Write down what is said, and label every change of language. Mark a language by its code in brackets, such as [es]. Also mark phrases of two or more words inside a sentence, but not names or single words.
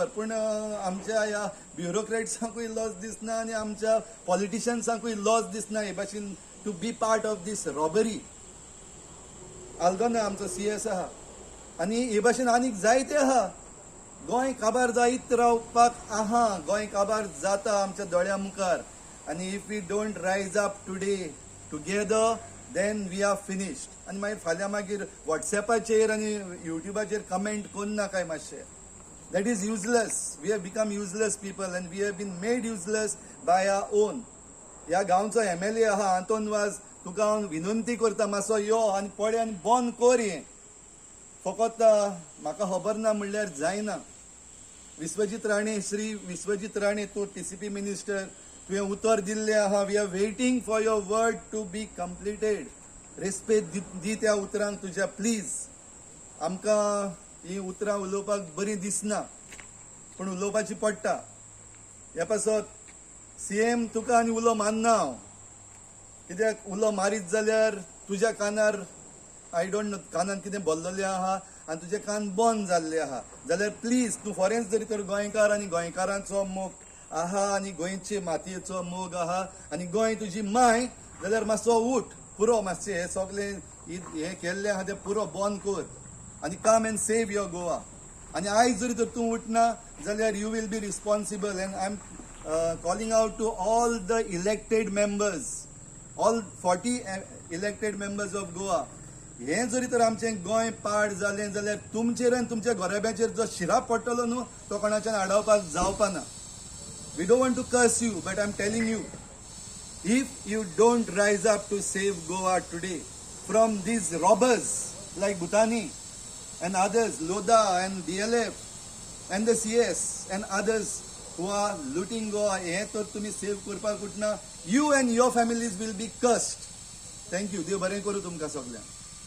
[kok] पूण आमच्या ह्या ब्युरोक्रेट्सांकूय लॉस दिसना आनी आमच्या पॉलिटिशियन्सांकूय लॉस दिसना हे भाशेन [en] to be part of this robbery. [kok] आल्दोना आमचो CS आहा आनी हे भाशेन आनीक जायते आहा. गोंय काबार जायत रावपाक आहा, गोंय काबार जाता आमच्या दोळ्या मुखार. [en] आनी if we don't rise up today together then we are finished. [kok] आनी मागीर फाल्यां मागीर वॉट्सॅपाचेर आनी युट्यूबाचेर कमेंट कोन्ना काय मातशें. [en] that is useless. we have become useless people and we have been made useless by our own. [kok] ह्या गांवचो MLA आहा आंतोन वाज, तुका हांव विनंती करता मातसो यो आनी पळय आनी बंद कर हें. फकत म्हाका खबर ना म्हणल्यार जायना. विश्वजीत राणे, श्री विश्वजीत राणे, तूं TCP मिनिस्टर, तुवें उतर दिल्लें आहा. [en] we are waiting for your word to be completed. [kok] रेस्पेद दी त्या उतरांक तुज्या प्लीज. आमकां ही उतरां उलोवपाक बरी दिसना पूण उलोवपाची पडटा. ह्या पासत CM तुका आनी उलो मानना हांव, कित्याक उलो मारीत जाल्यार तुज्या कानार [en] I don't know [kok] कानान कितें भरलेलें आहा आनी तुजे कान बंद जाल्ले आहा जाल्यार प्लीज तूं फॉरेन्स जरी तर गोंयकार आनी गोंयकारांचो मोग आहा आनी गोंयचे मातयेचो मोग आहा आनी गोंय तुजी माय जाल्यार मातसो उठ, पुरो मातशें हें सगळें हें केल्लें आहा तें पुरो बंद कर आनी [en] come and save your Goa. [kok] आनी आयज जरी तर तूं उठना जाल्यार [en] you will be responsible. and I am calling out to all the elected members, all 40 elected members of Goa. [kok] हें जरी तर आमचें गोंय पाड जालें जाल्यार तुमचेर आनी तुमच्या घोराब्याचेर जो शिराप पडटलो न्हू तो कोणाच्यान आडावपाक जावपाना. [en] we don't want to curse you but I am telling you, if you don't rise up to save Goa today from these robbers like Bhutani and others, Lodha and DLF and the CS and others who are looting Goa, [kok] हे तर तुम्ही सेव करपाक उठना, [en] you and your families will be cursed. Thank you. [kok] देव बरें करूं तुमकां सगळ्यांक.